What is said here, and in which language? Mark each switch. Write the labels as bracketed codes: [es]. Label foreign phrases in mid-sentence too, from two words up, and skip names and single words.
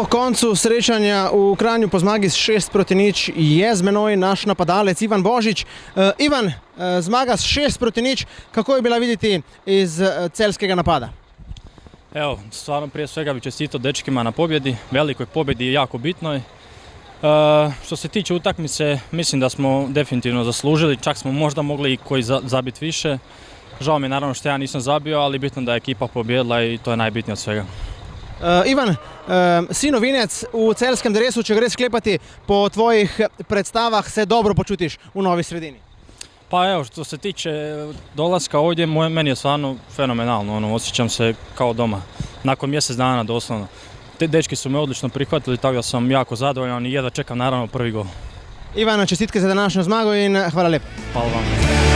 [sl] koncu srečanja v Kranju po zmagi s 6-0 je z menoj naš napadalec Ivan Božič. Ivan, zmaga s 6-0, kako je bila vidjeti iz celjskega napada? [hr] Evo, stvarno prije svega bih čestitao dečkima na pobjedi, velikoj pobjedi i jako bitnoj. Što se tiče utakmice, mislim da smo definitivno zaslužili, čak smo možda mogli i koji zabiti više. Žao mi je naravno što ja nisam zabio, ali bitno da je ekipa pobjedila i to je najbitnije od svega. [sl] Ivan, si novinec v celjskem dresu, če greš sklepati po tvojih predstavah, se dobro počutiš u Novi Sredini? [hr] Pa evo, što se tiče dolaska ovdje, meni je stvarno fenomenalno, osjećam se kao doma. Nakon mjesec dana doslovno. Te dečki su me odlično prihvatili, tako da sam jako zadovoljan i jedva čekam naravno prvi gol. [sl] Ivan, čestitke za današnjo zmago in hvala lepo. [hr] Hvala vam.